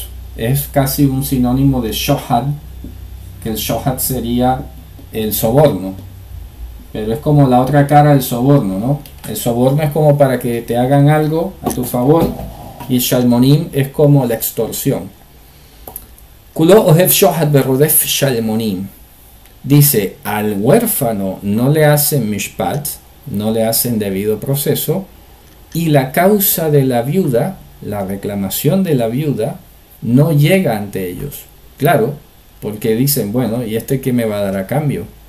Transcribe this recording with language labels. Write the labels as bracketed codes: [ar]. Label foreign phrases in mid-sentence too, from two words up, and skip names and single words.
[es] Es casi un sinónimo de shohad, que el shohad sería el soborno, pero es como la otra cara del soborno, ¿no? El soborno es como para que te hagan algo a tu favor, y shalmonim es como la extorsión. [he] כלו אהב שחד ורדף שלמנים. [es] Dice, al huérfano no le hacen mishpat, no le hacen debido proceso, y la causa de la viuda, la reclamación de la viuda, no llega ante ellos. Claro, porque dicen, bueno, ¿y este qué me va a dar a cambio?